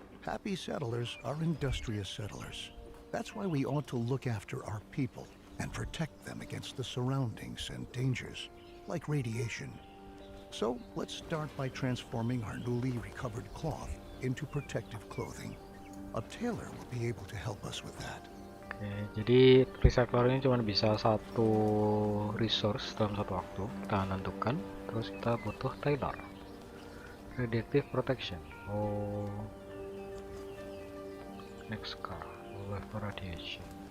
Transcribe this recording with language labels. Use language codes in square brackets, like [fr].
[en] Happy settlers are industrious settlers. That's why we ought to look after our people and protect them against the surroundings and dangers, like radiation. So let's start by transforming our newly recovered cloth into protective clothing. A tailor will be able to help us with that. [id] Oke, jadi recycler ini cuma bisa satu resource dalam satu waktu. Kita menentukan, terus kita butuh tailor. Radiative protection. [en] Oh, next car, level radiation.